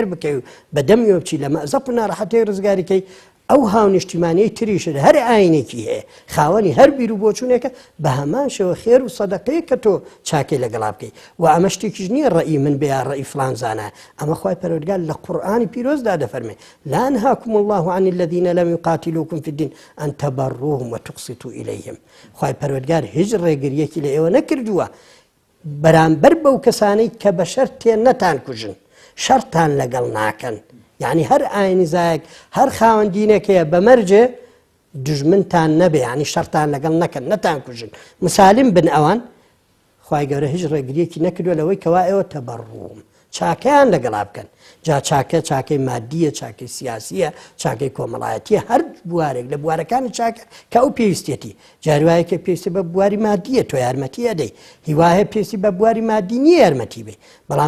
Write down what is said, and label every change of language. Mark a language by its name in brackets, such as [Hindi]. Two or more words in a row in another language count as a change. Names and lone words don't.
[Central Kurdish] بکەی و بە دەمیەوە بچی لە مەزەق و ناڕەحەتەی ڕزگاریکەی ئەو هاونیشتیمانیەی تریشت هەر ئاینێکی هەیە خاوەنی هەر بیر و بۆچوونێکە بە هەمان شێوە خێر و سەدەقەیە کە تۆ چاکەی لەگەڵا بکەیت و ئەمە شتێکیش نییە ڕەئی من بێ ڕەئی فلان زانە ئەمە خوای پەروەردگار لە قورئانی پیرۆزدا دەفەرمێ [Arabic] لا أنهاكم الله عن الذين لم يقاتلوكم في الدين أن تبروهم وتقسطوا إليهم [Central Kurdish] خوای پەروەردگار هیچ ڕێگریەکی لە ئێوە نەکردووە بەرامبەر بەو کەسانەی کە بە شەر تێن نەتان کوژن شەرتان لەگەڵ ناکەن یعنی هەر ئاینزایەک هەر خاوەندینێکەیە بەمەرجێ دژمنتان نەبێ ینی شەرتان لەگەڵ نەکەن نەتان کوژن مسالم بن ئەوان خوای گەورە هیچ ڕێگریەکی نەکردووە لەوەی کەوا ئێوە تەبەڕوم چاکەیان لەگەڵا بکەن جا چاکەی مادیە چاکەی سیاسیە چاکەی کۆمەڵایەتیە هەر بوارێک لە بوارەکانی چاکە کە ئەو پێویستێتی جاروایەکە پێویستی بە بواری مادیە تۆ یارمەتی ئەدەی هیوایە پێویستی بە بواری مادی نییە یارمەتی بێ بەڵام